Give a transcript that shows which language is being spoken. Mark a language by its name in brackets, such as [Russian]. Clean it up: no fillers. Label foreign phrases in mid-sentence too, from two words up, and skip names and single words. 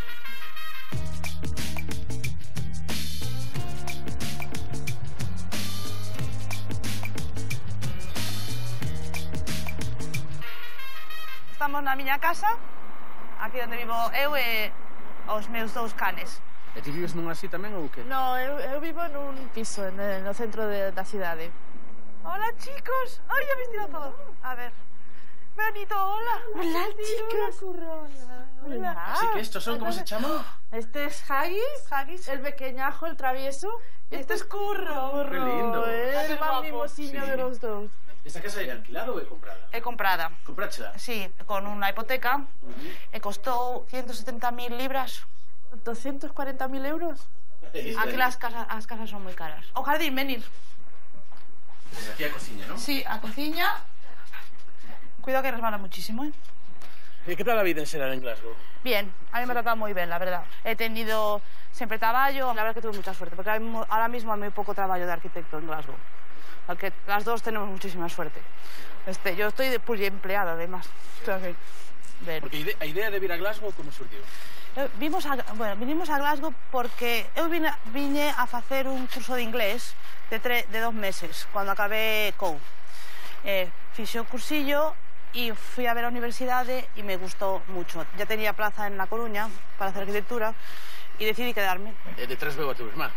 [Galician] Estamos na miña casa, aquí onde vivo eu e os meus 2 canes. E ti vives nun así tamén ou que? No, eu vivo nun piso no centro da cidade. [Spanish] Hola, chicos. Ay, ya me he tirado todo. A ver. Benito, hola. Hola, chicos. Hola. Así que estos son, ¿cómo se llaman? Este es Haggis, el pequeñajo, el travieso. Este es Curro. Qué lindo. El más mimosiño de los dos. [Galician] ¿Esta casa é alquilada ou é comprada? É comprada. Comprachela? Sí, con unha hipoteca. E costou 170.000 libras. 240.000 euros. Aquí as casas son moi caras. O jardín, venir. Desde aquí a cociña, ¿no? Sí, a cociña. [Spanish] Cuidado que resbala muchísimo, ¿eh? ¿Y qué tal la vida en xeral en Glasgow? Bien, a mí me ha tratado muy bien, la verdad. He tenido siempre trabajo, la verdad que tuve mucha suerte, porque ahora mismo hay muy poco trabajo de arquitecto en Glasgow. Porque las dos tenemos muchísima suerte. Yo estoy de empleada, además. [Galician] Porque a idea de vir a Glasgow, como surgiu? [Spanish] Vinimos a Glasgow porque [Galician] eu vine a facer un curso de inglés de 2 meses, [Spanish] cuando acabé COU. [Galician] Fixe o cursillo [Spanish] y fui a ver a universidade y me gustó mucho. Ya tenía plaza en La Coruña para hacer arquitectura y decidí quedarme. [Galician] E detrás veo a tu irmá?